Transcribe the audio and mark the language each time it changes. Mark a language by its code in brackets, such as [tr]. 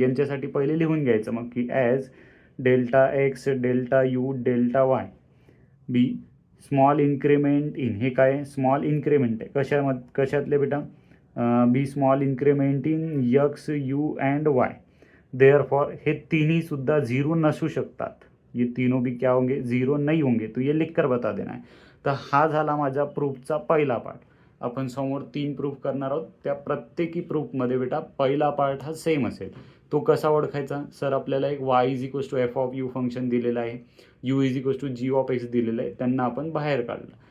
[mr] यांच्यासाठी पहिले लिहून घ्यायचं मग की as delta x delta U delta Y [en] B small increment in, हे काय small increment आहे कशातले बेटा, b small increment in x u and y. [mr] Therefore हे तीनही सुद्धा जीरो नसू शकतात. [hi] ये तीनों भी क्या होंगे, जीरो नहीं होंगे. तो ये लिख कर बता देना है. [mr] तर हा झाला माझ्या प्रूफचा पहिला पार्ट. आपण समोर 3 प्रूफ करणार आहोत. त्या प्रत्येकी प्रूफमध्ये बेटा पहिला पार्ट हा सेम असेल. तो कसा ओळखायचा, सर आपल्याला एक y is equals to F of you function दिलेलं आहे, u is equals to G of x दिलेलं आहे, त्यांना आपण बाहेर काढलं.